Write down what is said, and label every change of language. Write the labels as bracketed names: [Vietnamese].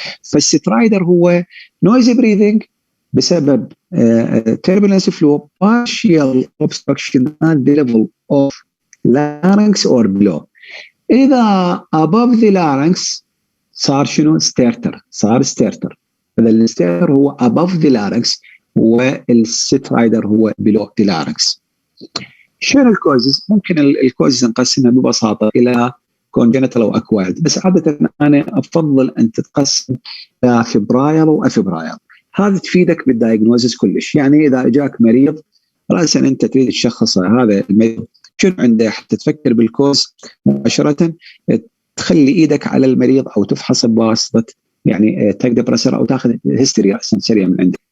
[Arabic] فالسترايدر هو [English] noisy breathing بسبب turbulence flow partial obstruction at the level of larynx or below. [Arabic] إذا [English] above the larynx [Arabic] صار شنو؟ صار ستيرتر. هذا الستيرتر هو [English] above the larynx [Arabic] والسترايدر هو [English] below the larynx. [Arabic] شنو الكوزز؟ ممكن الكوزز نقسمها ببساطة إلى congenital أو acquired، بس عادة أنا أفضل أن تتقسم إلى فبرايل وأفبرايل. هذا تفيدك بالدايجنوزيس كلش. يعني إذا جاك مريض رأسا أنت تريد تشخص هذا المريض شنو عنده، حتى تفكر بالكوز مباشرة، تخلي إيدك على المريض أو تفحص بواسطة يعني تاك بريشر أو تاخذ هيستوري رأسا سريع من عنده.